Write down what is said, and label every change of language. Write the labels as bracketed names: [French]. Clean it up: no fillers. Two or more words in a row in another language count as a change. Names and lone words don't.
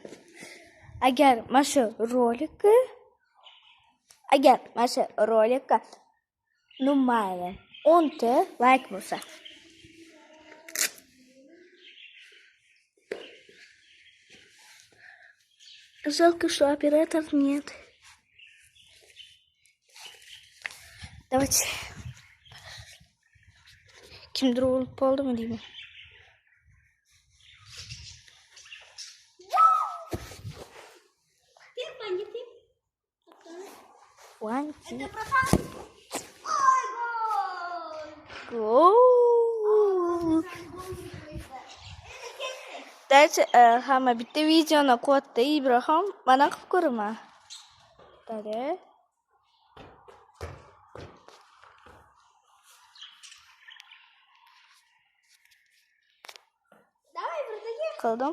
[Uzbek] Agar mana shu rolikka mayli 10 ta like bo'lsa. [Russian] Жалко, что оператор нет. Давайте. [Uzbek] Kimdir o'lib qoldimi deyman. [English] One, two. [Uzbek] Gol. Daychi, hamma bitta videoni qo'ydi Ibrohim. Mana qilib ko'raman. Dada. Qildim.